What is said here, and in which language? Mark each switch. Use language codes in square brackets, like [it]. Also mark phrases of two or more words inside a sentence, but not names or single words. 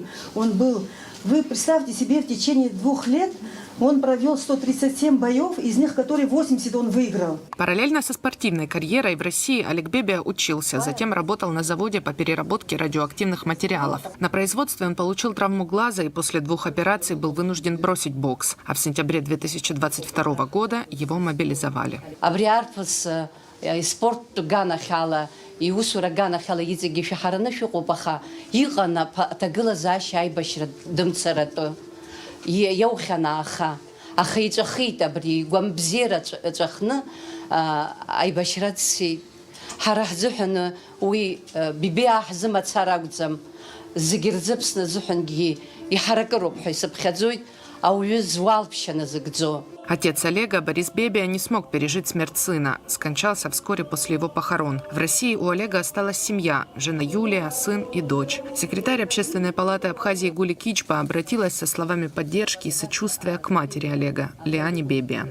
[ru] Он был, вы представьте себе, в течение 2 лет он провел 137 боев, из них, которые 80 он выиграл. Параллельно со спортивной карьерой в России Олег Бебия учился, затем работал на заводе по переработке радиоактивных материалов. На производстве он получил травму глаза и после 2 операций был вынужден бросить бокс. А в сентябре 2022 года его мобилизовали. [ab] Иусура ганахьала иҵегьы шәаҳараны шәыҟоуп, аха иҟан аҭагылазаашьа аибашьра дымцаратәы. Иаухьан аха иҵәахит абри гәамбзиара ҵәахны аибашьра дцеит. Ҳара ҳзыҳәан уи Бебиаа ҳзымацар акәӡам, зегьы рзы Аԥсны азыҳәангьы иҳаракыроуп ҳәа исыԥхьаӡоит ауаҩы зуалԥшьа назыгӡо. [ru] Отец Олега, Борис Бебия, не смог пережить смерть сына. Скончался вскоре после его похорон. В России у Олега осталась семья – жена Юлия, сын и дочь. Секретарь Общественной палаты Абхазии Гули Кичпа обратилась со словами поддержки и сочувствия к матери Олега, Лиане Бебия.